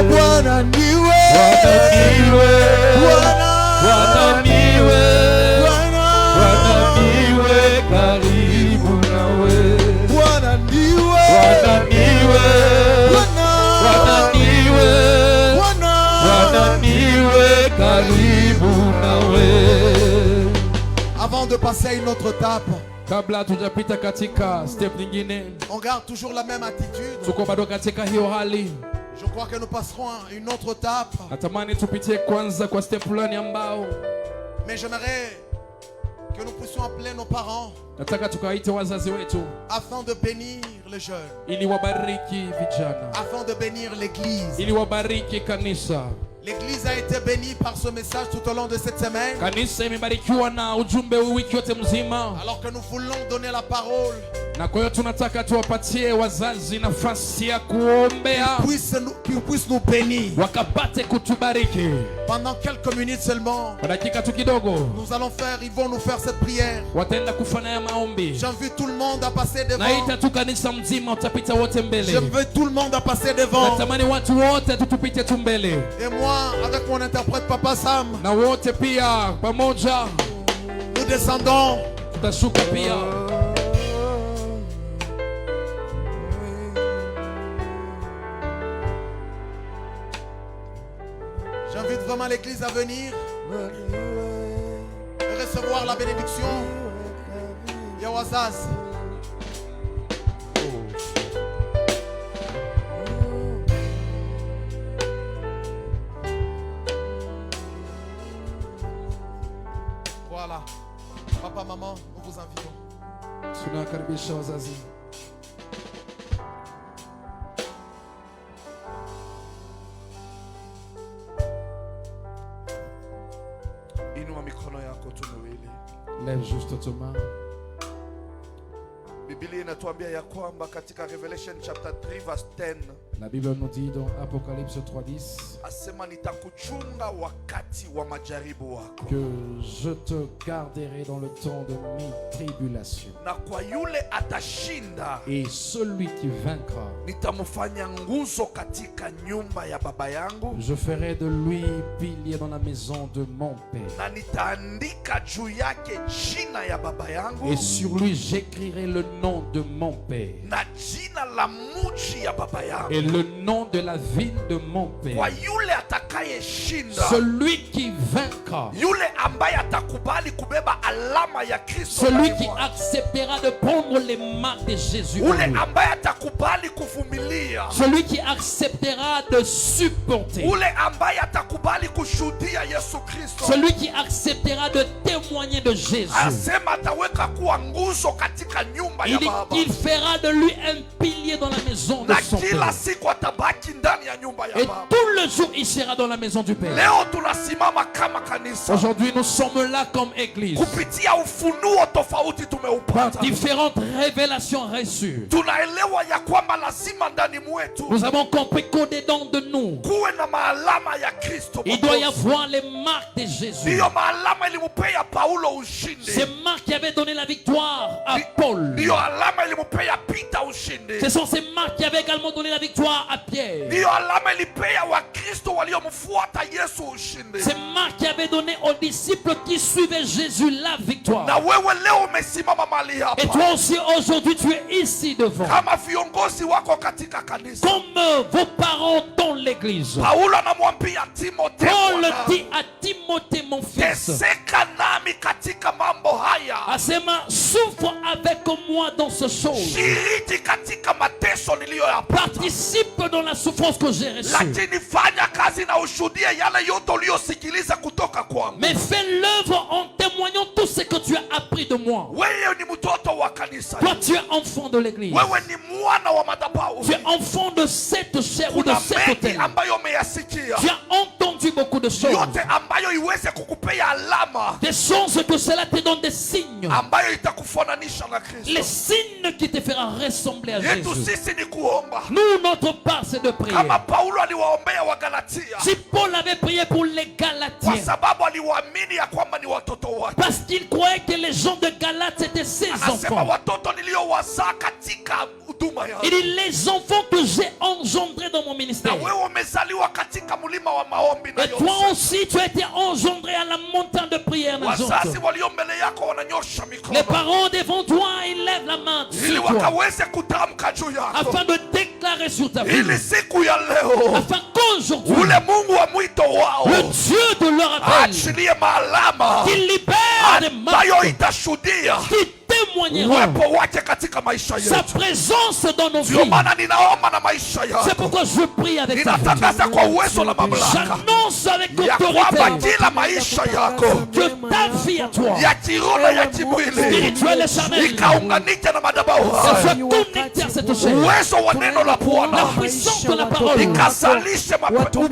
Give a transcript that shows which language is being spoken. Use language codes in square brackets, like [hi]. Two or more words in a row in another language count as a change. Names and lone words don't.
[sw] Oh, Bwana niwe, Bwana niwe, Bwana niwe, Bwana niwe karibu nawe. Bwana niwe, Bwana niwe, Bwana niwe, Bwana niwe karibu nawe. [fr] Avant de passer à une autre étape, [sw] Kabla tujapita katika step nyingine, [fr] on garde toujours la même attitude. [sw] tuko bado katika hiyo hali. [fr] Je crois que nous passerons à une autre étape. [sw] Natamani tupitie kwanza kwa step fulani ambao [fr] Mais j'aimerais que nous puissions appeler nos parents [sw] nataka tukaite wazazi wetu [fr] afin de bénir les jeunes, [sw] ili wabariki vijana, [fr] afin de bénir l'église. [sw] ili wabariki kanisa. [fr] L'église a été bénie par ce message tout au long de cette semaine. [sw] Kanisa imebarikiwa na ujumbe huu wiki yote mzima, [fr] Alors que nous voulons donner la parole, [sw] na kwa hiyo tunataka tuwapatie wazazi nafasi ya kuombea [fr] qu'ils puissent nous bénir. [sw] wakapate kutubariki. [fr] Pendant quelques minutes seulement, [sw] Kwa dakika tu kidogo [fr] ils vont nous faire cette prière. [sw] wataenda kufanya ya maombi. [fr] J'invite tout le monde à passer devant. [sw] Naita tu kanisa mzima, utapita wote mbele. [fr] J'invite tout le monde à passer devant. [sw] Natamani watu wote tutupite tu mbele, [fr] Et moi, avec mon interprète Papa Sam, [sw] na wote pia pamoja [fr] nous descendons. [sw] tutashuka pia. [fr] J'invite vraiment l'église à venir et recevoir la bénédiction. Yawazaz. Voilà. Papa, maman, nous vous invitons. [sw] Tunakaribisha wazazi. Inua mikono yako tu miwili. [fr] Lève juste tes mains. [sw] Biblia inatuambia ya kwamba katika [en] Revelation chapter 3 verse 10 [fr] La Bible nous dit dans Apocalypse 3:10 [sw] asema nitakuchunga wakati wa majaribu wako, [fr] que je te garderai dans le temps de mes tribulations. [sw] na kwa yule atashinda [fr] Et celui qui vaincra, [sw] nitamfanya nguzo katika nyumba ya baba yangu, [fr] je ferai de lui pilier dans la maison de mon Père. [sw] na nitaandika juu yake jina ya baba yangu [fr] Et sur lui j'écrirai le nom de mon Père [sw] na jina la muji ya baba yangu. [fr] et le nom de la ville de mon [sw] Kwa [fr] Père. [sw] yule atakayeshinda, [fr] Celui qui vaincra, [sw] yule ambaye atakubali kubeba alama ya Kristo, [fr] celui [sw] ndani [fr] qui [sw] mwake, [fr] acceptera de prendre les marques de Jésus en [sw] ule [fr] lui, [sw] ambaye atakubali kuvumilia, [fr] celui qui acceptera de supporter, [sw] ule ambaye atakubali kushuhudia Yesu Kristo, [fr] celui qui acceptera de témoigner de Jésus, [sw] asema ataweka kuwa nguzo katika nyumba ya baba, [fr] il fera de lui un pilier dans la maison de [sw] na [fr] son [sw] kila [fr] Père. [sw] siku atabaki ndani ya nyumba ya [fr] Et [sw] baba. [fr] tout le jour, il sera dans la maison du Père. [sw] Leo tunasimama kama kanisa [fr] Aujourd'hui, nous sommes là comme église, [sw] kupitia ufunuo tofauti [fr] par [sw] tumeupata. [fr] différentes révélations reçues. [sw] Tunaelewa ya kwamba lazima ndani mwetu [fr] Nous avons compris qu'au-dedans de nous, [sw] kuwe na maalama ya Kristo. [fr] il doit y avoir les marques de Jésus. [sw] Ndiyo maalama ilimpea Paulo ushindi. [fr] Ces marques qui avaient donné la victoire à Paul. [sw] Ndiyo alama ilimpea Peter ushindi. [fr] Ce sont ces marques qui avaient également donné la victoire à Pierre. [sw] Ndiyo alama ilipea Wakristo waliomfuata Yesu ushindi. [fr] Ces marques qui avaient donné aux disciples qui suivaient Jésus la victoire. [sw] Na wewe leo umesimama mahali hapa [fr] Et toi aussi aujourd'hui tu es ici devant. [sw] kama viongozi wako katika kanisa. [fr] Comme vos parents dans l'église. [sw] Paulo anamwambia Timotheo, [fr] Paul [sw] mwana, [fr] dit à Timothée mon fils. [sw] teseka nami katika mambo haya, Asema, [fr] souffre avec moi dans ce chose. [sw] shiriki katika mateso niliyoyapata, [fr] Participe dans la souffrance que j'ai reçue. [sw] lakini fanya kazi na ushuhudie yale yote uliyosikiliza kutoka kwangu. [fr] Mais fais l'œuvre en témoignant tout ce que tu as appris de moi. [sw] Wewe ni mtoto wa kanisa, [fr] Toi tu es enfant de l'église. [sw] wewe ni mwana wa madhabahu. [fr] Tu es enfant de cette chair ou de [sw] Kuna [fr] cet [sw] mengi [fr] autel. [sw] ambayo umeyasikia, [fr] Tu as entendu beaucoup de choses. [sw] yote ambayo iweze kukupea alama [fr] Des choses que cela te donne des signes. signes. [sw] ambayo itakufananisha na Kristo. [fr] Les signes qui te feront ressembler à [sw] Yetu [fr] Jésus. [sw] sisi ni kuomba. [fr] Nous, notre part, c'est de prier. [sw] Kama Paulo aliwaombea wa Galatia, [fr] Si Paul avait prié pour les [sw] kwa [fr] Galatiens, [sw] sababu aliwaamini ya kwamba ni watoto wake. [fr] parce qu'il croyait que les gens de Galate étaient ses [sw] Anasema [fr] enfants. [sw] watoto niliowazaa katika huduma yangu. [fr] Il dit les enfants que j'ai engendrés dans mon [sw] Na [fr] ministère. [sw] wewe umezaliwa katika mlima wa maombi na [fr] Et toi [sw] Yosefu. [fr] aussi, tu as été engendré à la montagne de prière. [sw] Wazazi walio mbele yako wananyosha [fr] Les [sw] mikono [fr] parents devant toi, ils lèvent la main [sw] ili [fr] sur toi [sw] wakaweze kutamka juu yako, [fr] afin de déclarer sur ta vie, [sw] ili siku ya leo [fr] afin qu'aujourd'hui, [sw] ule Mungu wa mwito wao [fr] le Dieu de leur appel, [sw] aachilie maalama [fr] qui libère des [sw] ambayo [fr] marques, [sw] itashuhudia [fr] qui témoignera [sw] uwepo wake katika maisha [fr] sa [sw] yetu. [fr] présence dans nos [sw] Ndio [fr] vies. [sw] maana ninaomba na maisha [fr] C'est [sw] yako, [fr] pourquoi je prie avec ta vie. [sw] ninatangaza kwa uwezo na mamlaka [fr] J'annonce avec [sw] ya kwamba [fr] autorité [sw] kila maisha yako [fr] que ta vie à toi, [sw] ya kiroho na ya kimwili [fr] spirituelle et charnelle, [sw] ikaunganisha na madhabahu [fr] elle [sw] haya, [fr] soit connectée à cette chaîne. [sw] uwezo wa neno la [fr] La [sw] Bwana [fr] puissance de la parole, [sw] ikazalishe upendo